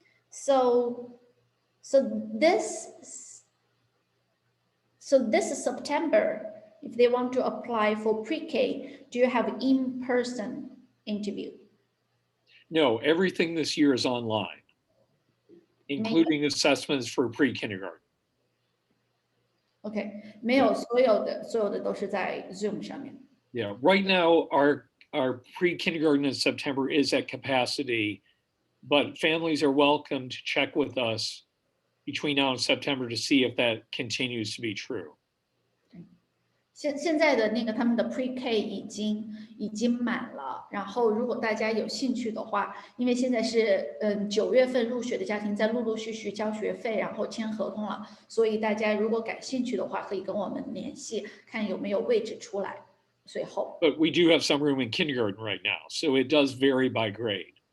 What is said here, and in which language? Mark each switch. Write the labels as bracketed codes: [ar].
[en] So this September, if they want to apply for pre-K, do you have in-person interview? No, everything this year is online, including assessments for pre-kindergarten. [zh] Okay, 没有所有的都是在 Zoom 上面。 [en] Yeah, right now our pre-kindergarten in September is at capacity, but families are welcome to check with us between now and September to see if that continues to be true. [zh] 现在的那个他们的 Pre-K 已经满了，然后如果大家有兴趣的话，因为现在是9月份入学的家庭在陆陆续续交学费，然后签合同了，所以大家如果感兴趣的话，可以跟我们联系，看有没有位置出来。随后 [en] But we do have some room in kindergarten right now, so it does vary by grade.